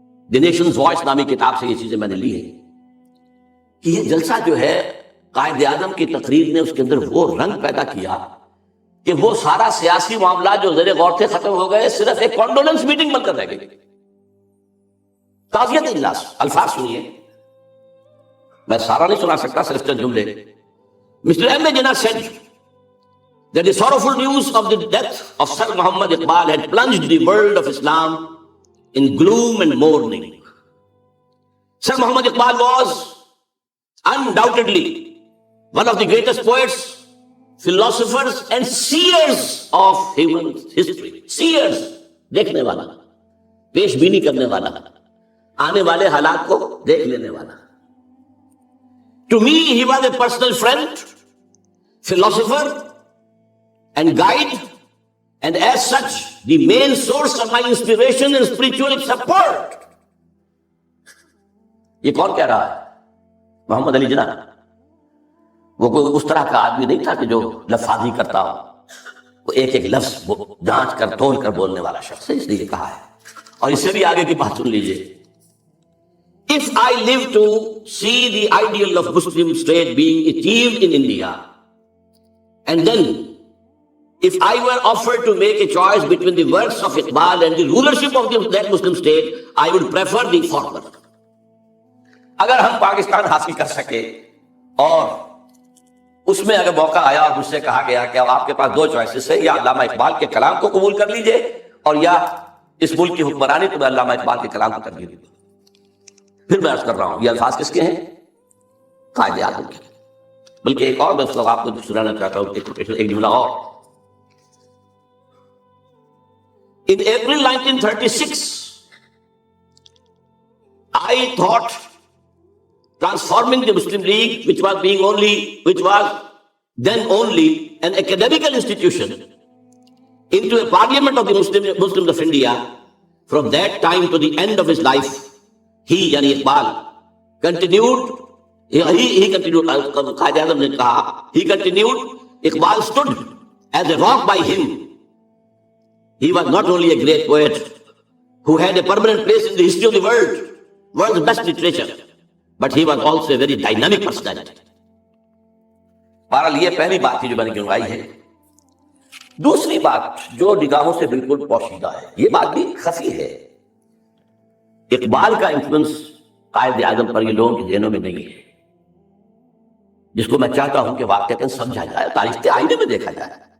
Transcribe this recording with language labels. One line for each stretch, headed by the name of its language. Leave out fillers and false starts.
Urdu: The nations voice نامی کتاب سے یہ چیزیں میں نے لی ہیں، کہ یہ جلسہ جو ہے قائد اعظم کی تقریر نے اس کے اندر وہ رنگ پیدا کیا کہ وہ سارا سیاسی معاملات جو زیر غور تھے ختم ہو گئے، صرف ایک کانڈولنس میٹنگ بن کر رہ گئی۔ تعزیت اجلاس، الفاظ سنیے، میں سارا نہیں سنا سکتا، صرف چند جملے۔ Mr.
English: M. Jinnah said that the sorrowful news of the death of Sir Muhammad Iqbal had plunged the world of Islam in gloom and mourning. Sir Muhammad Iqbal was undoubtedly one of the greatest poets, philosophers and seers of human history.
Urdu: Seers, دیکھنے والا, پیش بینی کرنے والا, آنے والے حالات کو دیکھ لینے والا.
English: To me, he was a personal friend, philosopher and guide, and as such, the main source of my inspiration and spiritual support.
Urdu: یہ کون کہہ رہا ہے؟ محمد علی جناح. وہ کوئی اس طرح کا آدمی نہیں تھا کہ جو لفاظی کرتا ہو. وہ ایک ایک لفظ جانچ کر تول کر بولنے والا شخص ہے, اس لیے کہا ہے. اور اس سے بھی آگے کی بات سن لیجئے.
English: If I live to see the ideal of Muslim state being achieved in India, and then if I were offered to make a choice between the works of Iqbal and the rulership of that Muslim state, I would prefer the former.
Urdu: اگر ہم پاکستان حاصل کر سکے اور اس میں اگر موقع آیا اور مجھ سے کہا گیا کہ اب آپ کے پاس دو چوائسز ہیں, یا علامہ اقبال کے کلام کو قبول کر لیجئے اور یا اس ملک کی حکمرانی, تو میں علامہ اقبال کے کلام کو ترجیح دوں گا. پھر میں عرض کر رہا ہوں یہ الفاظ کس کے ہیں؟ قائد اعظم کے. بلکہ ایک اور میں آپ کو سنانا چاہتا ہوں, ایک جملہ اور.
English: In April 1936, I thought transforming the Muslim League, which was then only an academical institution, into a parliament of the Muslims of India. From that time to the end of his life, he,
Urdu: yani
English: Iqbal, continued,
Urdu: Qaid A'zam ne kaha,
English: he continued, Iqbal stood as a rock by him. He was not only a great poet who had a permanent place in the history of the world's best literature, but he was also a very dynamic personality.
Urdu: بہرحال یہ پہلی بات تھی جو میں نے گنوائی ہے. دوسری بات جو نگاہوں سے بالکل پوشیدہ ہے, یہ بات بھی خفی ہے. اقبال کا انفلوئنس قائد اعظم پر یہ لوگوں کے ذہنوں میں نہیں ہے, جس کو میں چاہتا ہوں کہ واقعتاً سمجھا جائے, تاریخ کے آئینے میں دیکھا جائے.